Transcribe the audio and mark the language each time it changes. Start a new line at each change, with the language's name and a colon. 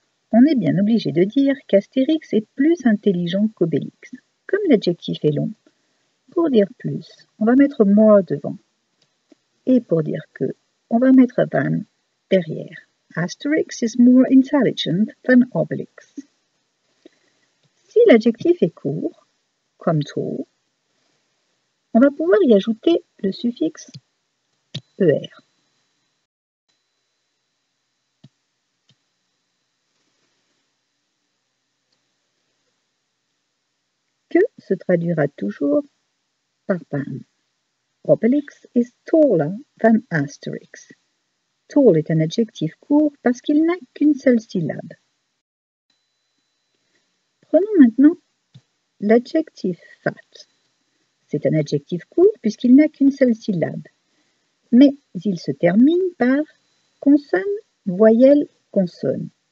French: On est bien obligé de dire qu'Astérix est plus intelligent qu'Obélix. Comme l'adjectif est long, pour dire plus, on va mettre more devant. Et pour dire que, on va mettre than derrière.
English: Asterix is more intelligent than Obelix.
French: Si l'adjectif est court, comme tall, on va pouvoir y ajouter le suffixe er. Que se traduira toujours par than.
English: Obelix is taller than Asterix.
French: Tall est un adjectif court parce qu'il n'a qu'une seule syllabe. Prenons maintenant l'adjectif fat. C'est un adjectif court puisqu'il n'a qu'une seule syllabe, mais il se termine par consonne, voyelle, consonne.